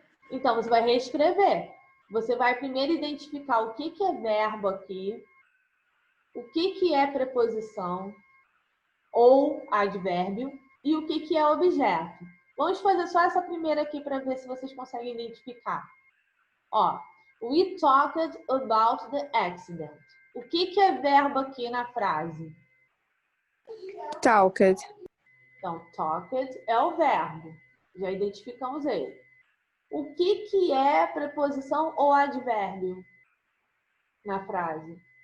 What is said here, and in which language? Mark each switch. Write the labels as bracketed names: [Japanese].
[Portuguese] Então, você vai reescrever. Você vai primeiro identificar o que é verbo aqui, o que é preposição ou advérbio e o que é objeto. Vamos fazer só essa primeira aqui para ver se vocês conseguem identificar. [English] Ó, we talked about the accident. [Portuguese] O que é verbo aqui na frase? [English] Talked. [Portuguese] Então, talked é o verbo. Já identificamos ele. O que é preposição ou advérbio na frase?